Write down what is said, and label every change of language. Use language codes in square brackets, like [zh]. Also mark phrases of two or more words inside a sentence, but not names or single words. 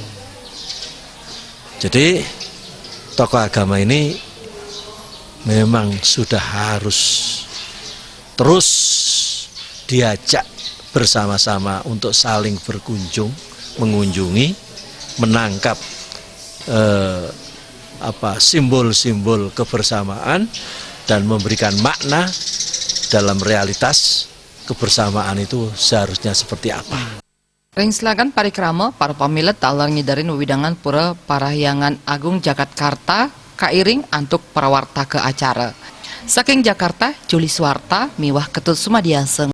[id] Jadi tokoh agama ini memang sudah harus terus diajak bersama-sama untuk saling berkunjung, mengunjungi, menangkap simbol-simbol kebersamaan dan memberikan makna dalam realitas kebersamaan itu seharusnya seperti apa. [ban] Ring silakan parikrama para pamilet taler ngidarin wewidangan pura Parahyangan Agung Jakarta kairing antuk parawarta ke acara. Saking Jakarta, Juli Swarta, miwah Ketut Sumadiaseng.